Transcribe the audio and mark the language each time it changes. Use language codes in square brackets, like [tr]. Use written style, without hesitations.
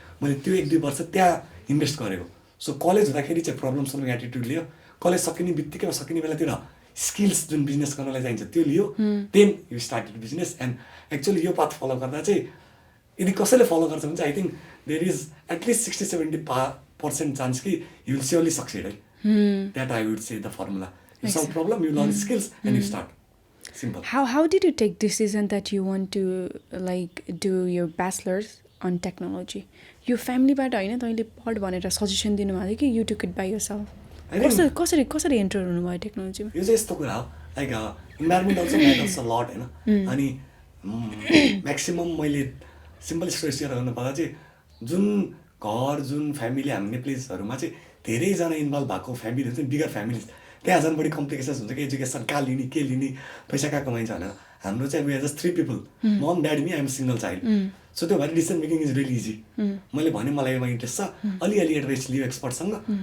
[ne] मैले त्यो 1-2 वर्ष त्यहाँ इन्भेस्ट गरेको सो कलेज हुँदाखेरि चाहिँ प्रब्लम सल्भिङ एटिट्युड लियो कलेज सकिने बित्तिकै सकिने बेलातिर स्किल्स जुन बिजनेस गर्नलाई चाहिन्छ त्यो लियो [en] then you started business and actually [ne] यो पाथ फलो गर्दा चाहिँ यदि कसैले फलो गर्छ भने चाहिँ [en] I think there is at least 60-70% chance कि you will surely succeed है that I would say the formula you solve problem you learn skills and you start simple How did you take decision that you want to like do your bachelor's on technology? Your family- [ne] बाट होइन तैँले पढ भनेर suggestion दिनुभएको थियो कि [en] you took it by yourself? [ne] कसरी enter हुनुभयो टेक्नोलोजीमा? यो चाहिँ यस्तो कुरा हो [en] like environment also matters a lot [ne] होइन अनि म्याक्सिमम् मैले सिम्पल स्टोरी सेयर गर्नुपर्दा चाहिँ जुन घर जुन फ्यामिली हामी नेप्लिजहरूमा चाहिँ धेरैजना इन्भल्भ भएको फ्यामिली हुन्छ नि बिगर फ्यामिलिज त्यहाँ झन् बढी कम्प्लिकेसन्स हुन्छ कि एजुकेसन कहाँ लिने के लिने पैसा कहाँ कमाइन्छ भनेर हाम्रो चाहिँ [en] we are just 3 people mom daddy me I'm single child [ne] so त्यो भएर [en] decision making is really easy [ne] मैले भने मलाई यसमा इन्ट्रेस्ट छ अलिअलि एडभाइस लियो एक्सपर्टसँग